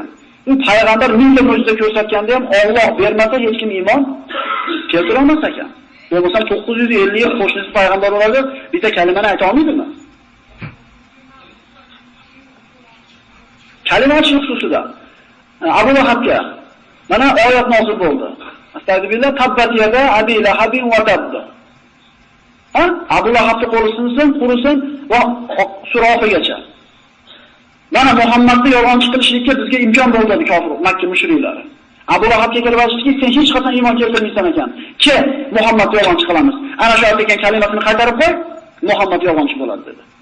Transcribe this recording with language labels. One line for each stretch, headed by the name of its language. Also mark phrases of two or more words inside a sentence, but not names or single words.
Uzbek: U payg'ambar mingta mo'jiza ko'rsatganda ham Alloh bermasa hech kim iymon keltira olmas ekan. Bo'lmasa 950 yil qo'shnisi payg'ambar bo'ladi, bitta kalimani ayta olmaydimi? Kalimachilik xususida Abu Lahabga mana oyat nozil bo'ldi.
Arabic: أستغفر الله تبت يدا أبي لهب وتب.
Uzbek: Abu Lahabni qo'risin va surofigacha. Mana Muhammadni yolg'onchi qilishlikka bizga imkon bo'ldi kofir Makka mushriklari. Abu Lahabga kelib aytishdiki, sen hech qachon iymon keltirmaysan ekan. Ke Muhammadni yolg'onchi qilamiz. Ana shu aytgan kalimasini qaytarib qo'y, Muhammad yolg'onchi bo'ladi dedi.